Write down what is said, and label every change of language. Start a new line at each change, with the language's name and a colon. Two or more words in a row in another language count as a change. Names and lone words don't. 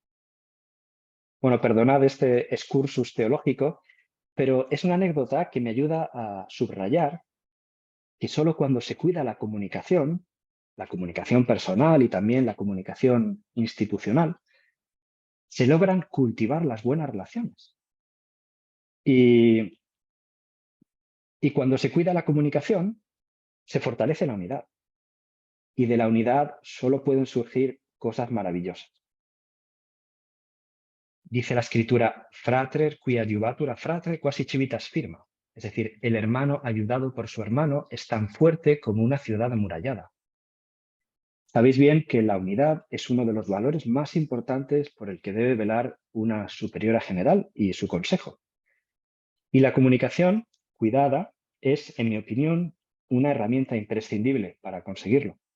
Spanish: Bueno, perdonad este excursus teológico, pero es una anécdota que me ayuda a subrayar que solo cuando se cuida la comunicación personal y también la comunicación institucional, se logran cultivar las buenas relaciones. Y cuando se cuida la comunicación, se fortalece la unidad. Y de la unidad solo pueden surgir cosas maravillosas. Dice la escritura:
Latin: frater qui adiuvatur a fratre quasi civitas firma.
Spanish: Es decir, el hermano ayudado por su hermano es tan fuerte como una ciudad amurallada. Sabéis bien que la unidad es uno de los valores más importantes por el que debe velar una superiora general y su consejo. Y la comunicación cuidada es, en mi opinión, una herramienta imprescindible para conseguirlo.